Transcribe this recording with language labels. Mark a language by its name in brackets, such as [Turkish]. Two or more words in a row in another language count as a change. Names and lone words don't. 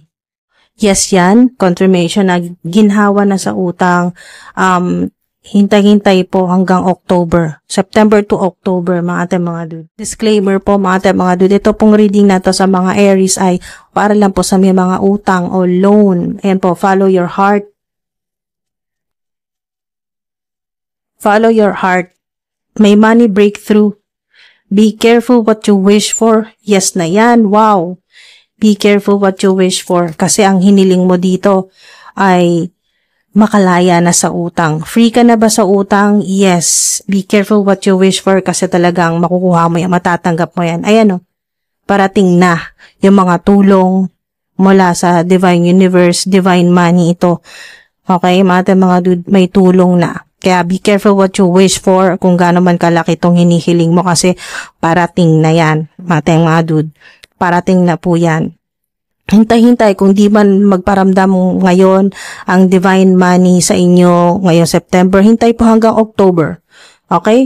[Filipino] Yes yan, confirmation na ginhawa na sa utang. Hintay-hintay po hanggang October. [English] September to October, [Filipino] mga dude. Disclaimer po, mga dude. Ito pong reading na to sa mga Aries ay para lang po sa may mga utang o loan. Ayan po, [English] follow your heart. Follow your heart. May money breakthrough. Be careful what you wish for. [Filipino] Yes na yan. Wow. [English] Be careful what you wish for. [Filipino] Kasi ang hiniling mo dito ay makalaya na sa utang. Free ka na ba sa utang? Yes. [English] Be careful what you wish for [Filipino] kasi talagang makukuha mo yan, matatanggap mo yan. Ayan o. Parating na yung mga tulong mula sa [English] Divine Universe, Divine Money [Filipino] ito. Okay, mga dude, may tulong na. Kaya [English] be careful what you wish for [Filipino] kung gaano man kalaki itong hinihiling mo kasi parating na yan, mga dude. Parating na po yan. Hintay-hintay kung di man magparamdam ngayon ang [English] divine money [Filipino] sa inyo ngayong September, hintay po hanggang October. Okay?